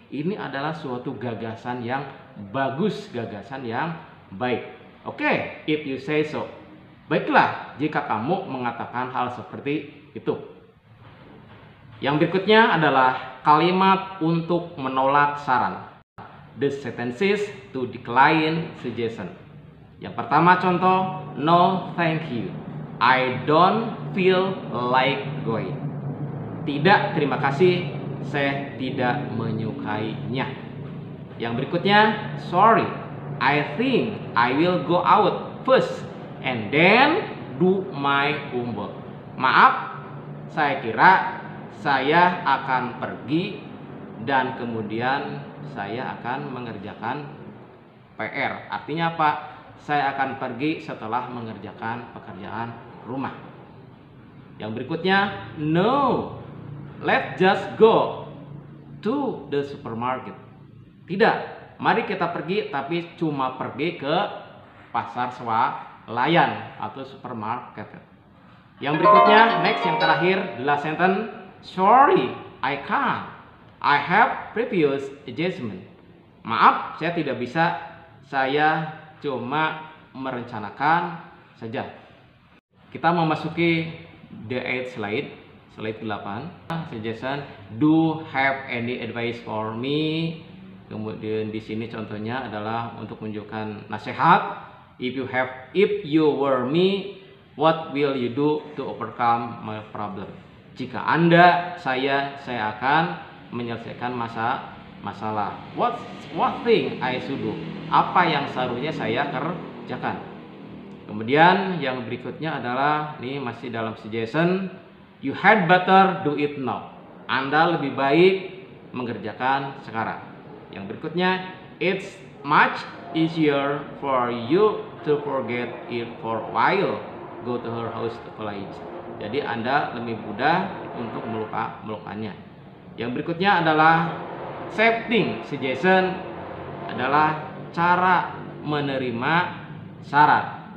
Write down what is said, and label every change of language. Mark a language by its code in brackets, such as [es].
[id] Ini adalah suatu gagasan yang bagus, gagasan yang baik. Oke, [en] if you say so. [id] Baiklah, jika kamu mengatakan hal seperti itu. Yang berikutnya adalah kalimat untuk menolak saran. [en] The sentences to decline suggestion. [id] Yang pertama contoh, [en] no thank you. I don't feel like going. [id] Tidak, terima kasih, saya tidak menyukainya. Yang berikutnya, [en] sorry, I think I will go out first and then do my homework. [id] Maaf, saya kira saya akan pergi dan kemudian saya akan mengerjakan PR. Artinya apa? Saya akan pergi setelah mengerjakan pekerjaan rumah. Yang berikutnya, [en] no, let's just go to the supermarket. [id] Tidak, mari kita pergi tapi cuma pergi ke pasar swalayan atau supermarket. Yang berikutnya, [en] next, [id] yang terakhir, [en] the last sentence, sorry, I can't. I have previous engagement. [id] Maaf, saya tidak bisa. Saya cuma merencanakan saja. Kita memasuki [en] the 8th slide, slide 8. Suggestion, do have any advice for me? [id] Kemudian di sini contohnya adalah untuk menunjukkan nasihat. [en] If you were me, what will you do to overcome my problem? [id] Jika Anda saya akan menyelesaikan masalah. [en] What thing I should do? [id] Apa yang seharusnya saya kerjakan? Kemudian yang berikutnya adalah, ini masih dalam suggestion, [en] you had better do it now. [id] Anda lebih baik mengerjakan sekarang. [en] Yang berikutnya, it's much easier for you to forget it for a while. Go to her house to college. [id] Jadi Anda lebih mudah untuk melupakannya. Yang berikutnya adalah [en] accepting suggestion, [id] adalah cara menerima saran.